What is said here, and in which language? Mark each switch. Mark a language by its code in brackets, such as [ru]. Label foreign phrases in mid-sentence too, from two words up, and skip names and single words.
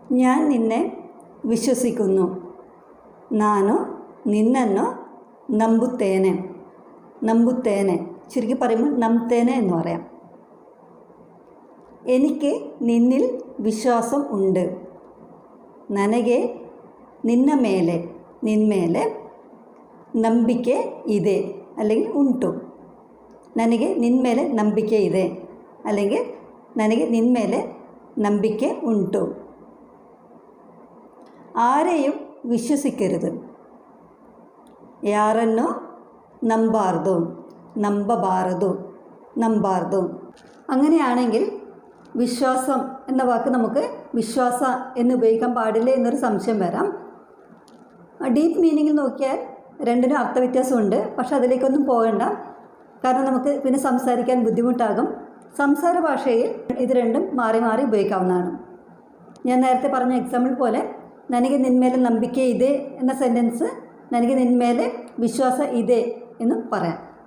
[ml] ഞാൻ നിന്നെ ವಿಶ್ವಸಿക്കുന്നു. [kn] ನಾನು ನಿನ್ನನ್ನು ನಂಬುತ್ತೇನೆ. [ml] ನಂಬುತ್ತೇನೆ ചുരുക്കി പറയുമ്പോൾ ನಂಬ್ತೇನೆ എന്ന് പറയാം. എനിക്ക് നിന്നിൽ വിശ്വാസം ഉണ്ട്. [kn] ನನಗೆ ನಿನ್ನ ಮೇಲೆ ನಿನ್ಮೇಲೆ ನಂಬಿಕೆ ಇದೆ അല്ലെങ്കിൽ ಉಂಟು. ನನಗೆ ನಿನ್ಮೇಲೆ ನಂಬಿಕೆ ಇದೆ അല്ലെങ്കിൽ ನನಗೆ ನಿನ್ಮೇಲೆ ನಂಬಿಕೆ ಉಂಟು. [ml] ആരെയും ವಿಶ್ವಸಿക്കരുത്. [kn] ಯಾರನ್ನು ನಂಬಾರ್ದು, ನಂಬಬಾರದು, ನಂಬಾರ್ದು. [ml] അങ്ങനെയാണെങ്കിൽ വിശ്വാസം എന്ന വാക്ക് നമുക്ക് വിശ്വാസ എന്ന് ഉപയോഗിക്കാൻ പാടില്ല എന്നൊരു സംശയം വരാം. [en] deep meaningil [ml] നോക്കിയാൽ രണ്ടിനും അർത്ഥവ്യത്യാസമുണ്ട്. പക്ഷെ അതിലേക്കൊന്നും പോകണ്ട. കാരണം നമുക്ക് പിന്നെ സംസാരിക്കാൻ ബുദ്ധിമുട്ടാകും. സംസാര ഭാഷയിൽ ഇത് രണ്ടും മാറി മാറി ഉപയോഗിക്കാവുന്നതാണ്. ഞാൻ നേരത്തെ പറഞ്ഞ എക്സാമ്പിൾ പോലെ [kn] ನನಗೆ ನಿನ್ಮೇಲೆ ನಂಬಿಕೆ ಇದೆ [ml] എന്ന സെൻറ്റൻസ് [kn] ನನಗೆ ನಿನ್ಮೇಲೆ ವಿಶ್ವಾಸ ಇದೆ [ml] എന്ന് പറയാം.